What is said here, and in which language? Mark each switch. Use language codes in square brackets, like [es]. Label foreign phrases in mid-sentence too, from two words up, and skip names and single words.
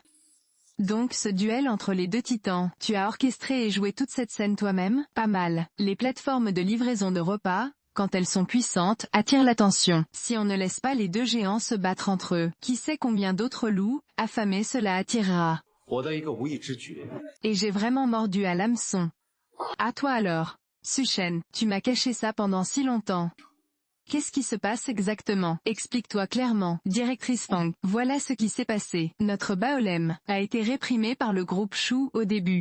[fr] Donc ce duel entre les deux titans, tu as orchestré et joué toute cette scène toi-même? Pas mal. Les plateformes de livraison de repas, quand elles sont puissantes, attirent l'attention. Si on ne laisse pas les deux géants se battre entre eux, qui sait combien d'autres loups, affamés cela attirera. [zh] 我的一个无意之举， [fr] Et j'ai vraiment mordu à l'hameçon. À toi alors. Suchen, tu m'as caché ça pendant si longtemps. Qu'est-ce qui se passe exactement? Explique-toi clairement, directrice Fang. Voilà ce qui s'est passé. Notre Baolem a été réprimé par le groupe Shu au début.